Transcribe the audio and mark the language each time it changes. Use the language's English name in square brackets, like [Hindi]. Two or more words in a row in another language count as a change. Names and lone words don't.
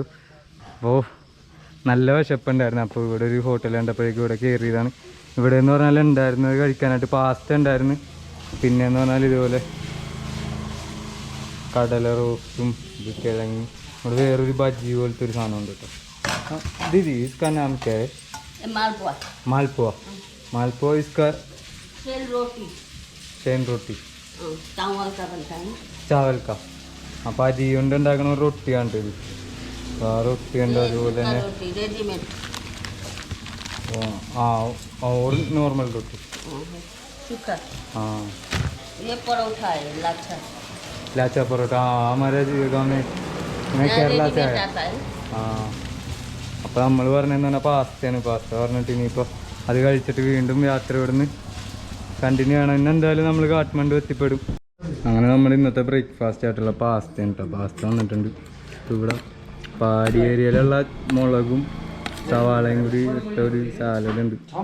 [Malayalam] അപ്പോൾ നല്ല വിശപ്പുണ്ടായിരുന്നു. അപ്പോൾ ഇവിടെ ഒരു ഹോട്ടൽ കണ്ടപ്പോഴേക്കും ഇവിടെ കയറിയതാണ്. ഇവിടെ എന്ന് പറഞ്ഞാൽ ഉണ്ടായിരുന്നത് കഴിക്കാനായിട്ട് പാസ്ത ഉണ്ടായിരുന്നു. പിന്നെയെന്ന് പറഞ്ഞാൽ ഇതുപോലെ കടല റോസ്റ്റും ഇത് കിഴങ്ങി. ഇവിടെ വേറൊരു ബജ്ജി പോലത്തെ ഒരു സാധനം ഉണ്ട് കേട്ടോ. [Hindi] ദീദി इसका नाम क्या है? मालपुआ. मालपुआ. मालपुआ इसका शेन रोटी चावल का. [Malayalam] അപ്പോൾ അരി കൊണ്ട് ഉണ്ടാക്കുന്ന ഒരു റൊട്ടിയാണ് ഇത്. ആ റൊട്ടി ഉണ്ട്. അതുപോലെ തന്നെ [Hindi] और नॉर्मल रोटी. हाँ ये परोठा है लाचा परोठा. हाँ हमारे गाँव में मैं केरला से आया. [Malayalam] हाँ അപ്പോൾ നമ്മൾ പറഞ്ഞതെന്ന് പറഞ്ഞാൽ പാസ്തയാണ്. പാസ്ത പറഞ്ഞിട്ട് ഇനിയിപ്പോൾ അത് കഴിച്ചിട്ട് വീണ്ടും യാത്ര ഇവിടുന്ന് കണ്ടിന്യൂ ചെയ്യണം. ഇന്ന് എന്തായാലും നമ്മൾ കാഠ്മണ്ഡു എത്തിപ്പെടും. അങ്ങനെ നമ്മൾ ഇന്നത്തെ ബ്രേക്ക്ഫാസ്റ്റ് ആയിട്ടുള്ള പാസ്തയാണ് കേട്ടോ. പാസ്ത വന്നിട്ടുണ്ട്. ഇവിടെ പാടി ഏരിയയിലുള്ള മുളകും സവാളയും കൂടി ഇട്ട ഒരു സാലഡ് ഉണ്ട്.